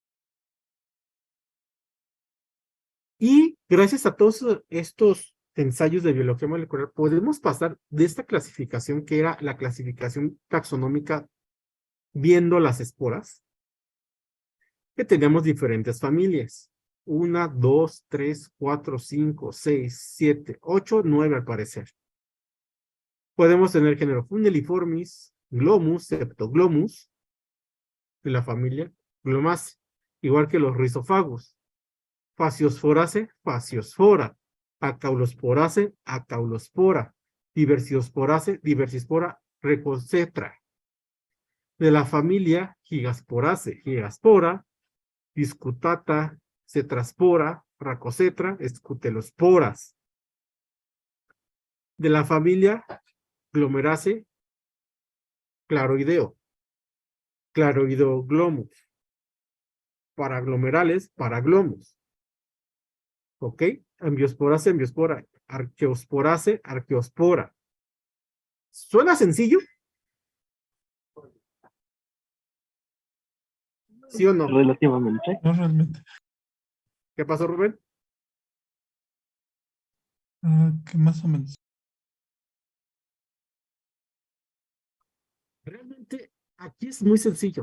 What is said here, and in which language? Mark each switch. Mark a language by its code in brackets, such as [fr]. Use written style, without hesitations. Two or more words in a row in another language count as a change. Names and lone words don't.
[es] Y gracias a todos estos ensayos de biología molecular, podemos pasar de esta clasificación que era la clasificación taxonómica viendo las esporas, que tenemos diferentes familias. 1, 2, 3, 4, 5, 6, 7, 8, 9 al parecer. Podemos tener género Funeliformis, Glomus, Septoglomus, de la familia Glomaceae, igual que los rizófagos. Fasciosforase, Fasciosfora. Acaulosporase, Acaulospora. Diversiosporase, Diversispora, Recocetra. De la familia Gigasporase, Gigaspora. Discutata, Cetraspora, Racocetra, Escutelosporas. De la familia Glomeraceae, Claroideo, Claroidoglomus. Paraglomerales, Paraglomus. ¿Ok? Ambiosporase, Ambiospora. Arqueosporase, Arqueospora. ¿Suena sencillo? ¿Sí o no? Relativamente. No realmente. ¿Qué pasó, Rubén? Que más o menos. Realmente aquí es muy sencillo.